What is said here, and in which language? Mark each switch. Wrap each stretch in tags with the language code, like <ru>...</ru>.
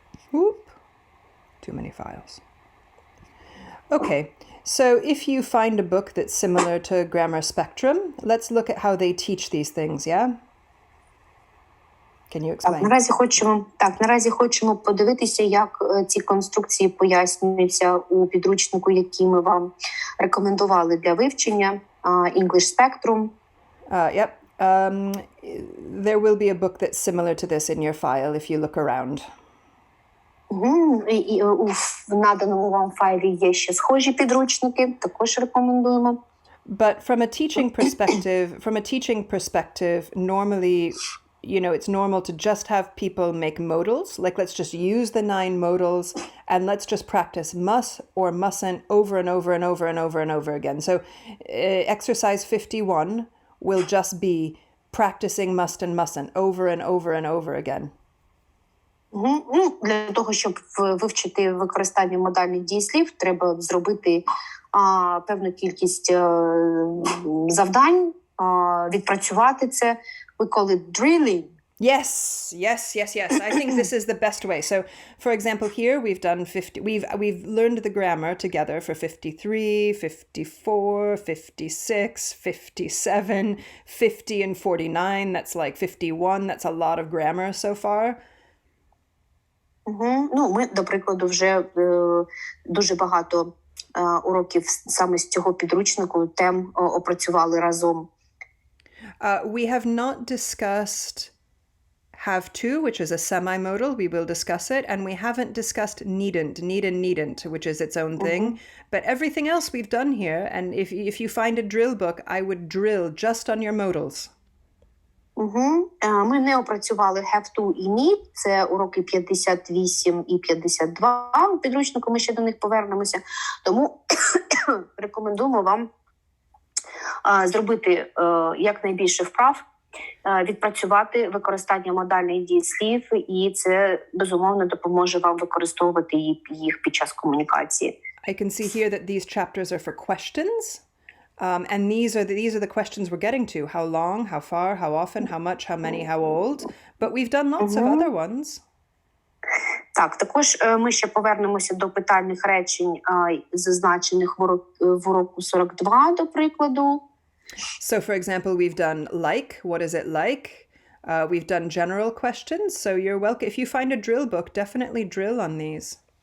<en>Whoop. Too many files. Okay, so if you find a book that's similar to Grammar Spectrum, let's look at how they teach these things, yeah? Can you explain?</en> <uk>Наразі хочемо подивитися, як ці конструкції пояснюються у підручнику, який ми вам рекомендували для вивчення, English Spectrum.</uk> <en>Yep. There will be a book that's similar to this in your file if you look around.</en> <uk>І в наданому вам файлі є ще схожі підручники, також рекомендуємо.</uk> <en>But from a teaching perspective, normally, it's normal to just have people make modals. Let's just use the 9 modals and let's just practice must or mustn't over and over and over and over and over again. So exercise 51 will just be practicing must and mustn't over and over and over again.</en> <uk>Для того, щоб вивчити використання модальних дієслів, треба зробити певну кількість завдань, відпрацювати це.</uk> <en>We call it drilling. Yes. I think this is the best way. So, for example, here we've done 50. We've learned the grammar together for 53, 54, 56, 57, 50, and 49. That's 51. That's a lot of grammar so far.</en> <uk>Ми, до прикладу, вже дуже багато уроків саме з цього підручнику тем опрацювали разом.</uk> <en>We have not discussed have to, which is a semi-modal. We will discuss it. And we haven't discussed needn't, which is its own thing. But everything else we've done here, and if you find a drill book, I would drill just on your modals.</en> <uk>Ми не опрацювали have to і need. Це уроки 58 і 52. У підручнику ми ще до них повернемося. Тому рекомендуємо вам зробити якнайбільше вправ, відпрацювати використання модальних дієслів, і це, безумовно, допоможе вам використовувати їх під час комунікації.</uk> <en>I can see here that these chapters are for questions. And these are the questions we're getting to. How long, how far, how often, how much, how many, how old. But we've done lots of other ones.</en> <uk>Так, також ми ще повернемося до питальних речень, зазначених в уроку 42, до прикладу.</uk> <en>So, for example, we've done like, what is it like? We've done general questions. So you're welcome. If you find a drill book, definitely drill on these.</en>